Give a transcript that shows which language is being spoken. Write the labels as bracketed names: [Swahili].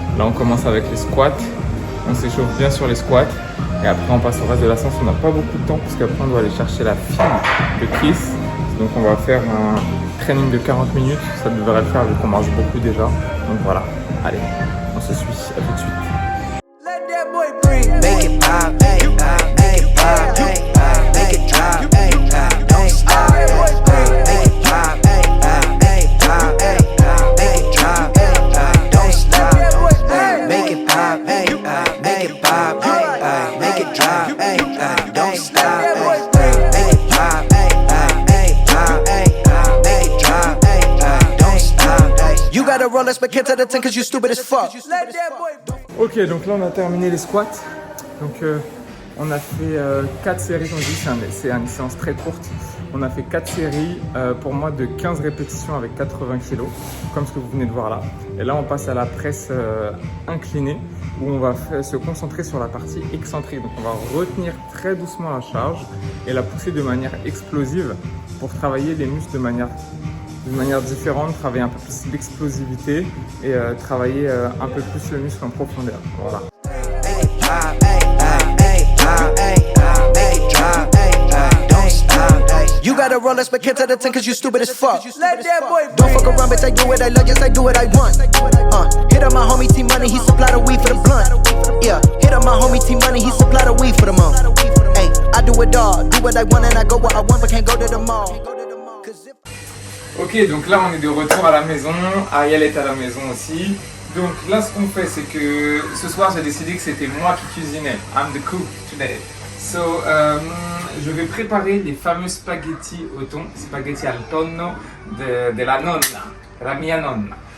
[French] Là on commence avec les squats. On s'échauffe bien sur les squats. Et après on passe au reste de la séance. On n'a pas beaucoup de temps parce qu'après on doit aller chercher la fille de Chris. Donc on va faire un training de 40 minutes. Ça devrait le faire vu qu'on marche beaucoup déjà. Donc voilà, allez, on se suit, à tout de suite. [English] Make it pop, make it pop, make it pop, make it drop, don't stop. Make it pop, make it pop, make it drop, don't stop. Make it pop, make it pop, make it drop, don't stop. Make it pop, make it drop, don't stop. You gotta roll us back into the 10 cause you stupid as fuck. [French] Ok, donc là on a terminé les squats. Donc on a fait 4 séries, on dit c'est une séance très courte. On a fait 4 séries pour moi de 15 répétitions avec 80 kg, comme ce que vous venez de voir là. Et là on passe à la presse inclinée où on va se concentrer sur la partie excentrique. Donc on va retenir très doucement la charge et la pousser de manière explosive pour travailler les muscles de manière différente, travailler un peu plus d'explosivité et travailler un peu plus le muscle en profondeur. Voilà. [English] You gotta roll us back into the 10 cause you stupid as fuck. Let that boy don't fuck around, bitch, I do what I love, yes, I do what I want. Hit up my homie T-Money, he supply the weed for the blunt. Yeah, hit up my homie T-Money, he supply the weed for the month. Hey, I do it all, do what I want and I go where I want, but can't go to the mall. [French] Ok, donc là on est de retour à la maison, Ariel est à la maison aussi. Donc là ce qu'on fait c'est que ce soir j'ai décidé que c'était moi qui cuisinais. [English] I'm the cook today. [French] So, je vais préparer les fameux spaghetti au thon, [Italian] spaghetti al tonno [French] de la nonna, [Italian] la mia nonna.